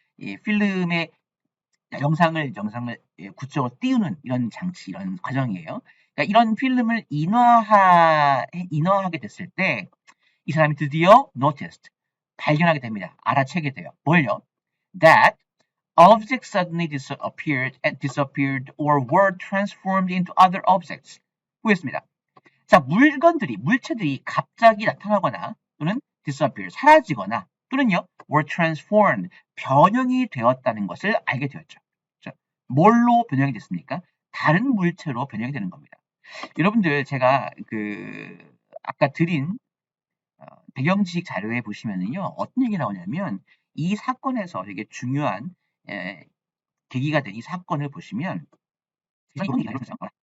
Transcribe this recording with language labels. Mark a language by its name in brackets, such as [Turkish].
[Korean] 이 필름의 영상을 구체적으로 띄우는 이런 장치, 이런 과정이에요. 그러니까 이런 필름을 인화하게 됐을 때 이 사람이 드디어 noticed, 발견하게 됩니다. 알아채게 돼요. 뭘요? [English] That objects suddenly disappeared or were transformed into other objects. [Korean] 보겠습니다. 자, 물체들이 갑자기 나타나거나 또는 disappear, 사라지거나 또는요, were transformed, 변형이 되었다는 것을 알게 되었죠. 자, 뭘로 변형이 됐습니까? 다른 물체로 변형이 되는 겁니다. 여러분들 제가 아까 드린 배경 지식 자료에 보시면은요, 어떤 얘기 나오냐면 이 사건에서 되게 중요한 계기가 된 이 사건을 보시면 이런 얘기가 있었어요.